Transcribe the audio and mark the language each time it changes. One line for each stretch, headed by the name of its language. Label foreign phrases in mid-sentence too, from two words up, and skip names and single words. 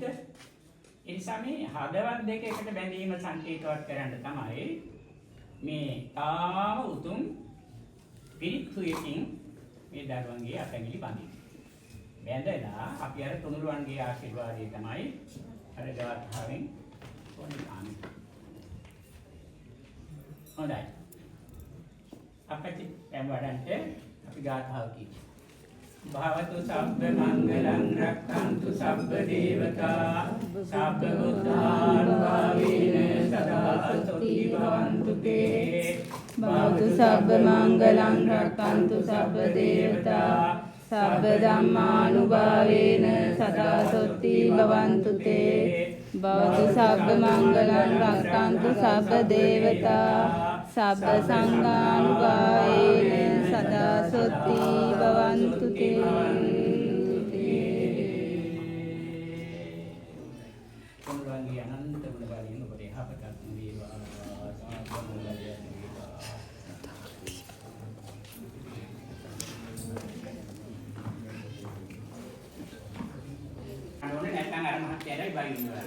Sinhala: ඒ නිසා මේ හදවත් දෙක එකට බැඳීම සංකේතවත් කරන්න තමයි මේ තාම උතුම් පිරිත්ුවකින් මේ දරුවන්ගේ අතැඟිලි බඳින්නේ. බැඳලා අපි අර තුනුරුවන්ගේ ආශිර්වාදය තමයි අර ගාථාවෙන් ඕනේ. හොඳයි. අපිට එම්වඩන්ට අපි ගාථාව කියමු.
Pali: භවතු සබ්බ මංගලං රක්ඛන්තු සබ්බ දේවතා සබ්බ බුද්ධානුභාවේන සදා සොති භවන්තු තේ. භවතු සබ්බ මංගලං රක්ඛන්තු සබ්බ දේවතා සබ්බ ධම්මානුභාවේන සදා සොති භවන්තු තේ. භවතු සබ්බ මංගලං රක්ඛන්තු සබ්බ දේවතා සබ්බ සංඝානුභාවේන සදා සොති භවන්තු තේ.
Sinhala: තුනුරුවන්ගේ අනන්ත ගුණ බලයෙන් ඔබට යහපතක් වේවා. අනෝනේ නැත්නම් අර මහත්යරයි බයි ඉන්නවා.